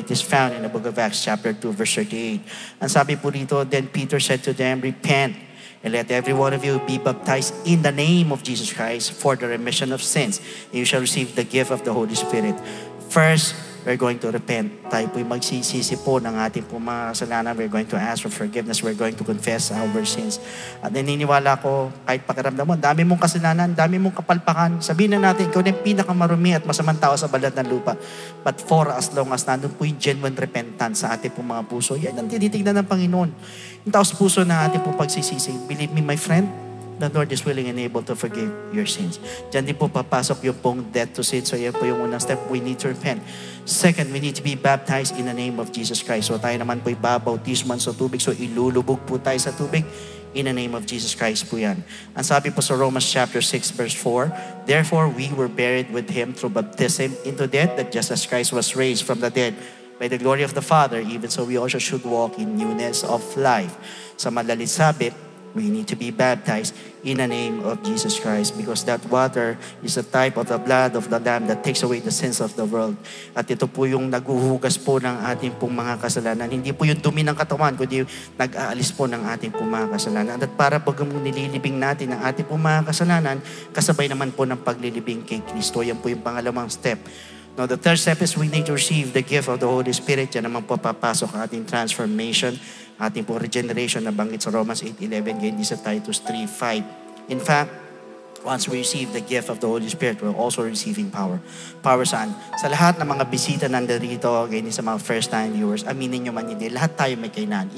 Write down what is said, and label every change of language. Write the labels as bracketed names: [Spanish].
[English] It is found in the book of Acts chapter 2 verse 38. [Filipino] Ang sabi po dito, [English] then Peter said to them, repent, and let every one of you be baptized in the name of Jesus Christ for the remission of sins. And you shall receive the gift of the Holy Spirit. First, we're going to repent. [Filipino] Tayo po'y magsisisi po ng ating po mga kasalanan. [English] We're going to ask for forgiveness. We're going to confess our sins. [Filipino] At naniniwala ko, kahit pakiramdam mo, dami mong kasalanan, dami mong kapalpakan. Sabihin na natin, ikaw na yung pinakamarumi at masamang tao sa balat ng lupa. [English] But for as long as [Filipino] nandun po yung genuine repentance sa ating po mga puso, yan ang tinitignan ng Panginoon. Yung taos puso na ating po pagsisisi. [English] Believe me, my friend, the Lord is willing and able to forgive your sins. [Filipino] Diyan din po papasok yung pong death to sin. So yan po yung unang step. [English] We need to repent. Second, we need to be baptized in the name of Jesus Christ. So [Filipino] tayo naman po ibabautisman sa tubig. So ilulubog po tayo sa tubig [English] in the name of Jesus Christ [Filipino] po yan. Ang sabi po sa [English] Romans chapter 6 verse 4, therefore we were buried with Him through baptism into death, that just as Christ was raised from the dead by the glory of the Father, even so we also should walk in newness of life. [Filipino] Sa madalit sabi, [English] we need to be baptized in the name of Jesus Christ because that water is a type of the blood of the Lamb that takes away the sins of the world. [Filipino] At ito po yung naghuhugas po ng ating pong mga kasalanan. Hindi po yung dumi ng katawan, kundi nag-aalis po ng ating pong mga kasalanan. At para pag nililibing natin ang ating pong mga kasalanan, kasabay naman po ng paglilibing kay Kristo. Yan po yung pangalawang step. [English] Now, the third step is we need to receive the gift of the Holy Spirit. [Filipino] Yan naman po papasok ang ating transformation, ating po regeneration na banggit sa Romans 8:11, ganyan din sa Titus 3:5. [English] In fact, once we receive the gift of the Holy Spirit, we're also receiving power. [Filipino] Power saan? Sa lahat ng mga bisita nandito, ganyan sa mga first-time viewers, aminin nyo man hindi, lahat tayo may kahinaan.